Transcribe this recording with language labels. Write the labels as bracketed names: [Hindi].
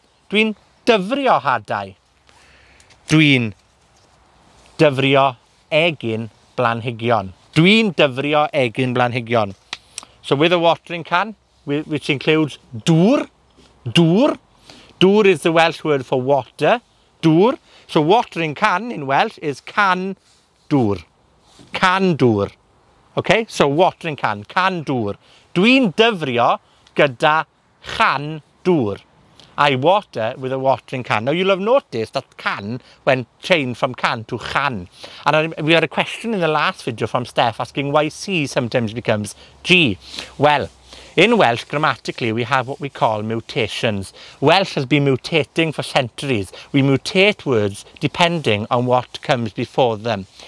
[Welsh] Dwi'n dyfrio hadau. Dwi'n dyfrio eginblanhigion. Dwi'n dyfrio eginblanhigion. [English] So with a watering can, which includes dŵr. Dŵr is the Welsh word for water. Dŵr. So watering can in Welsh is can dŵr. Can dŵr. Okay, so watering can dŵr. [Welsh] Dwi'n dyfrio gyda chan dŵr. [English] I water with a watering can. Now, you'll have noticed that can went changed from can to chan. And we had a question in the last video from Steph asking why C sometimes becomes G. Well, in Welsh, grammatically, we have what we call mutations. Welsh has been mutating for centuries. We mutate words depending on what comes before them.